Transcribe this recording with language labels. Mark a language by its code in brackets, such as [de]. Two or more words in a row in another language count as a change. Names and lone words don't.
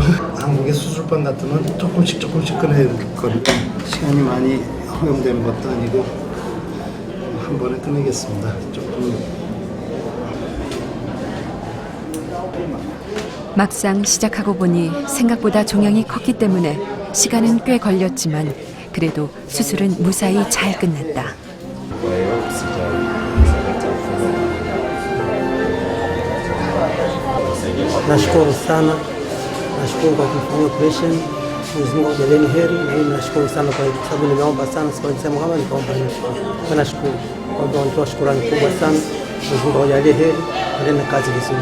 [ko] 한국의 수술방 같으면 조금씩 꺼내야 거니까 시간이 많이 허용되는 것도 아니고 한 번에 꺼내겠습니다. 조금. 막상 시작하고 보니 생각보다 종양이 컸기 때문에 시간은 꽤 걸렸지만 그래도 수술은 무사히 잘 끝났다. [sw] Nashukuru sana, nashukuru kwa kufanya operation. Mwenyezi Mungu ajaleni heri, na mimi nashukuru sana kwa sababu nimeomba sana, sema kama nikaomba nashukuru. Nashukuru kwa kutoa shukrani kubwa sana. Mwenyezi Mungu ajalie heri, na kazi vizuri.